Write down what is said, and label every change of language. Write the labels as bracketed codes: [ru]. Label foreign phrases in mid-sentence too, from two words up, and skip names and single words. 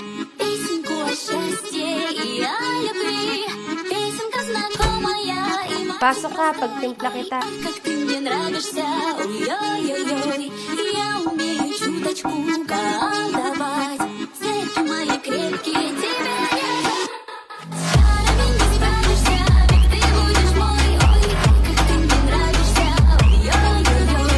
[ru] Песенку о счастье и о любви. Песенка знакомая и [tl] Pasok ka, pagtimpla kita. [ru] как ты мне нравишься. Ой-ой-ой-ой. Я умею чуточку колдовать. Цепи мои крепкие тебе я дам. С чарами не справишься, ведь ты будешь мой. Ой, как ты мне нравишься. Ой-ой-ой-ой.